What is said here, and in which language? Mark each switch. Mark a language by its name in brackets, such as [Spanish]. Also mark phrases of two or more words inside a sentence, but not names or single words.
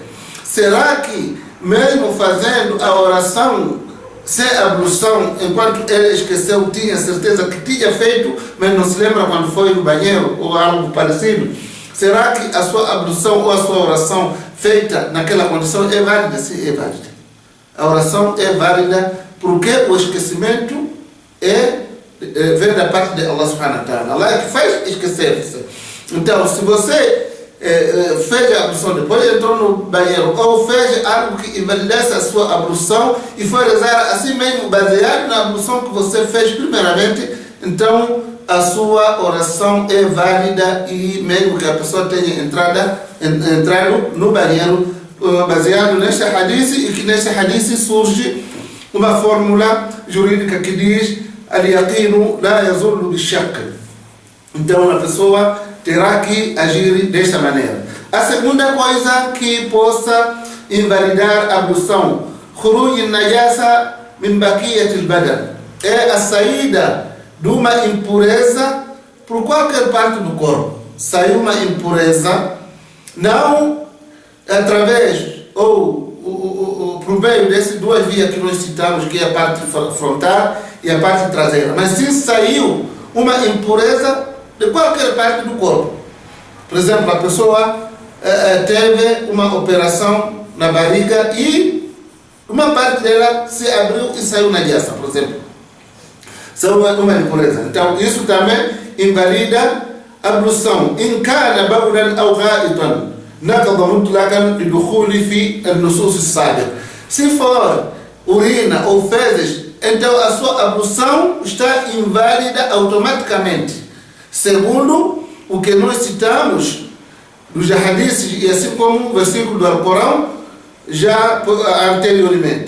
[Portuguese] Será que mesmo fazendo a oração sem ablução, enquanto ele esqueceu, tinha certeza que tinha feito, mas não se lembra quando foi no banheiro ou algo parecido? Será que a sua ablução ou a sua oração feita naquela condição é válida? Sim, é válida. A oração é válida porque o esquecimento vem da parte de [Arabic] الله سبحانه وتعالى. [Portuguese] Allah é que faz esquecer-se. Então, se você fez a ablução, depois entrou no banheiro, ou fez algo que invalidasse a sua ablução e foi rezar assim mesmo, baseado na ablução que você fez primeiramente, então a sua oração é válida, e mesmo que a pessoa tenha entrado no banheiro, baseado neste hadith, e que neste hadith surge uma fórmula jurídica que diz: [Arabic] اليقين لا يزول بالشك. [Portuguese] Então a pessoa terá que agir desta maneira. A segunda coisa que possa invalidar a ablução, [Arabic] خروج النجاسة من باقي البدن, [Portuguese] é a saída de uma impureza por qualquer parte do corpo. Saiu uma impureza, não através ou por meio dessas duas vias que nós citamos, que é a parte frontal e a parte traseira, mas sim saiu uma impureza de qualquer parte do corpo. Por exemplo, a pessoa teve uma operação na barriga e uma parte dela se abriu e saiu na najasa, por exemplo. Saiu uma impureza. Então, isso também invalida a ablução. [Arabic] إن كان بولا أو غائطا نقض مطلقا لدخوله في النصوص السابقة. [Portuguese] Se for urina ou fezes, então a sua ablução está inválida automaticamente, segundo o que nós citamos dos hadiths e assim como o versículo do Alcorão já anteriormente.